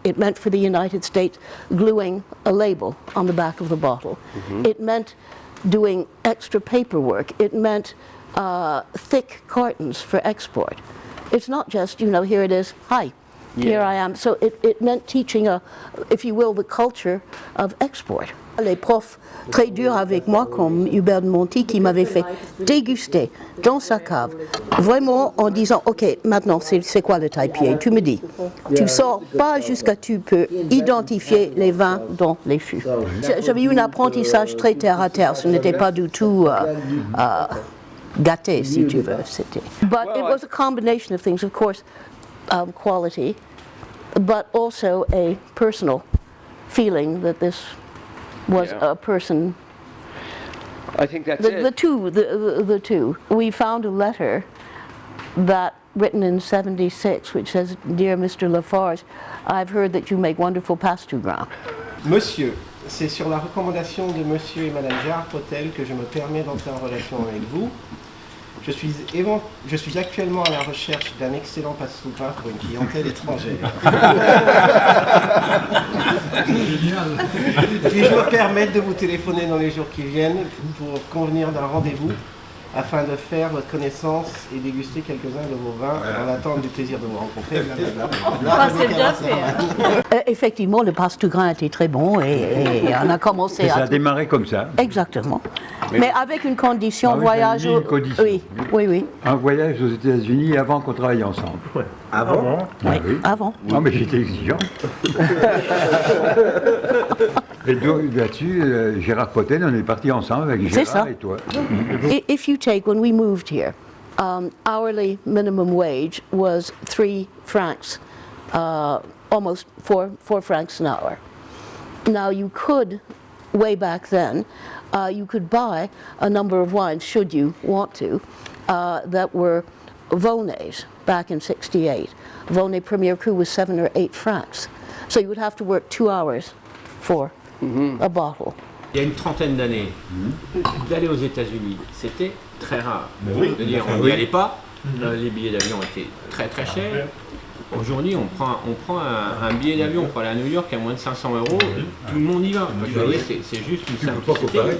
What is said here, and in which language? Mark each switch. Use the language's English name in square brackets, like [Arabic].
[English] It meant for the United States gluing a label on the back of the bottle. It meant doing extra paperwork. It meant thick cartons for export. It's not just, here it is, hi. Here I am. So it meant teaching, if you will, the culture of export. [French] Les profs très durs avec moi, comme Hubert de Monti, qui m'avait fait déguster dans sa cave, vraiment en disant, OK, maintenant, c'est quoi le taille-pied? Tu me dis. Tu sors pas jusqu'à tu peux identifier les vins dans les fûts. J'avais eu un apprentissage très terre-à-terre. Ce n'était pas du tout gâté, si tu veux. [English] But it was a combination of things, of course. Quality, but also a personal feeling that this was a person. I think that's The two. We found a letter that written in '76, which says, "Dear Mr. Lafarge, I've heard that you make wonderful passe-tout-grain." [French] Monsieur, c'est sur la recommandation de Monsieur et Madame Gérard Potel que je me permets d'entrer en relation avec vous. Je suis actuellement à la recherche d'un excellent passe-sous-grain pour une clientèle étrangère. Puis-je me permettre de vous téléphoner dans les jours qui viennent pour convenir d'un rendez-vous afin de faire votre connaissance et déguster quelques-uns de vos vins en attente du plaisir de vous rencontrer. Effectivement, le passe-tout-grain était très bon et on a commencé ça a démarré comme ça. Exactement. Mais avec une condition, Ah oui, voyage... une condition. Oui. Un voyage aux États-Unis avant qu'on travaille ensemble. Avant Ah oui. Avant. Non, mais j'étais exigeant. Et là-dessus, Gérard Potel, on est partis ensemble avec Gérard et toi. [English] If you take, when we moved here, hourly minimum wage was 3 francs, almost 4 francs an hour. Now you could, way back then, you could buy a number of wines, should you want to, that were Volnets back in '68. Volnay Premier Cru was 7 or 8 francs. So you would have to work 2 hours for a bottle. [French] Il y a une trentaine d'années, d'aller aux États-Unis, c'était très rare. C'est-à-dire, on n'y allait pas, les billets d'avion étaient très très chers. Aujourd'hui, on prend un billet d'avion pour aller à New York à moins de 500 €, tout le monde y va. C'est juste une simplicité.